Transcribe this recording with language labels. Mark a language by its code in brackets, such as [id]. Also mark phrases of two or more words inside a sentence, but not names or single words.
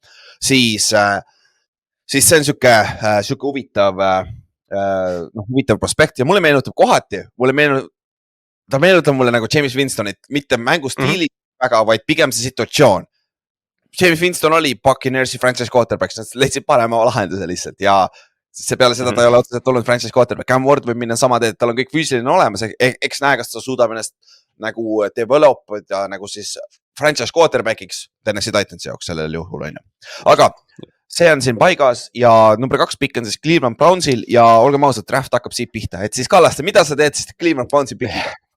[et] Siis see on siuke huvitav prospekt ja mulle meenutab kohati. Ta meenutab mulle nagu James Winstonit, mitte mängustiili väga, vaid pigem see situatsioon. James Winston oli Buccaneersi [en] franchise quarterback, [et] nad leidsid parema lahenduse lihtsalt ja see peale seda ta ei ole otseselt olnud [en] franchise quarterback. [et] Cam Ward võib minna sama teed, tal on kõik füüsiline olemas, eks näe, kas ta suudab ennast nagu develop ja nagu siis [en] franchise quarterback'iks [et] Tennessee Titansi jaoks sellel juhul on ju. Aga see on siin paigas ja number 2 pikk on siis Cleveland Brownsil ja olgem ausad, draft hakkab siit pihta, et siis Kallaste, mida sa teed siis Cleveland Brownsi pikiga?